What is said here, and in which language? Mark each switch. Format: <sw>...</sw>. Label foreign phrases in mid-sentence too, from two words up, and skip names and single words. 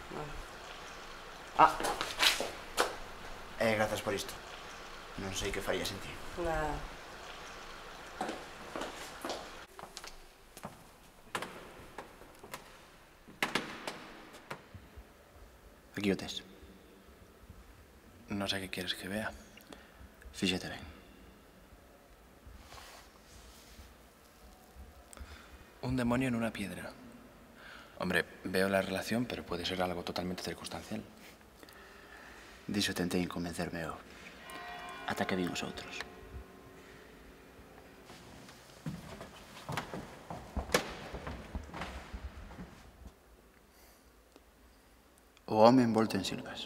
<gl>Grazas por isto. Non sei que faría sin ti. Nada. Aquí o tes.</gl> <es>No sé qué quieres que vea.</es> <gl>Fíxate ben.</gl> <es>Un demonio en una piedra. Hombre, veo la relación, pero puede ser algo totalmente circunstancial.</es> <gl>Diso tentei convencerme eu. Ata que vin os outros. O home envolto en silvas.</gl>